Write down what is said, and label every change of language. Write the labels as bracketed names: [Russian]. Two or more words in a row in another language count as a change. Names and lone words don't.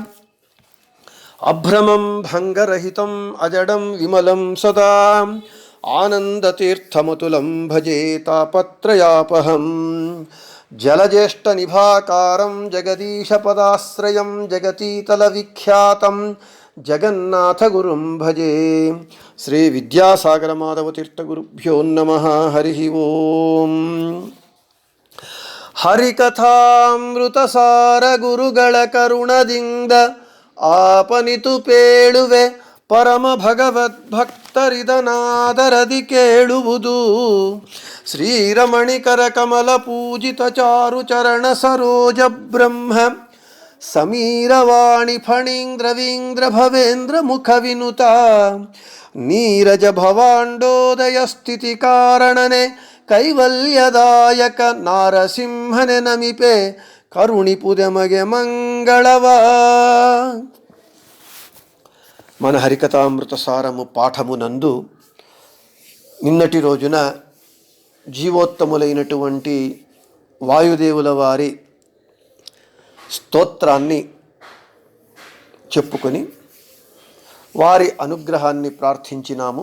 [Sanskrit] అభ్రమం భంగరహితం అజడం విమలం సదా ఆనందతీర్థమతులం భజే తాపత్రయాపహం జలజ్యేష్ఠనిభాకారం జగదీశపదాశ్రయం జగతీతల విఖ్యాతం జగన్నాథగురుం భజే. శ్రీ విద్యాసాగరమాధవతీర్థగురుభ్యో నమః. హరి ఓం. [Kannada] ಹರಿಕಥಾಮೃತಸಾರ ಗುರುಗಳ ಕರುಣದಿಂದ ಆಪನಿತು ಪೇಳುವೆ ಪರಮ ಭಗವದ್ಭಕ್ತರಿದನಾದರದಿ ಕೇಳುವುದು. ಶ್ರೀರಮಣಿಕರ ಕಮಲ ಪೂಜಿತ ಚಾರು ಚರಣ ಸರೋಜ ಬ್ರಹ್ಮ ಸಮೀರವಾಣಿ ಫಣೀಂದ್ರವೀಂದ್ರ ಭವೇಂದ್ರ ಮುಖ ವಿನುತ ನೀರಜ ಭವಾಂಡೋದಯ ಸ್ಥಿತಿ ಕಾರಣನೆ ಕೈವಲ್ಯದಾಯಕ ನಾರಸಿಂಹನೆ ನಮಿಪೆ ಕರುಣಿಪುದೆಮಗೆ ಮಂಗಳವಾ. [Telugu] మన హరికథామృత సారము పాఠమునందు నిన్నటి రోజున జీవోత్తములైనటువంటి వాయుదేవుల వారి స్తోత్రాన్ని చెప్పుకొని వారి అనుగ్రహాన్ని ప్రార్థించినాము.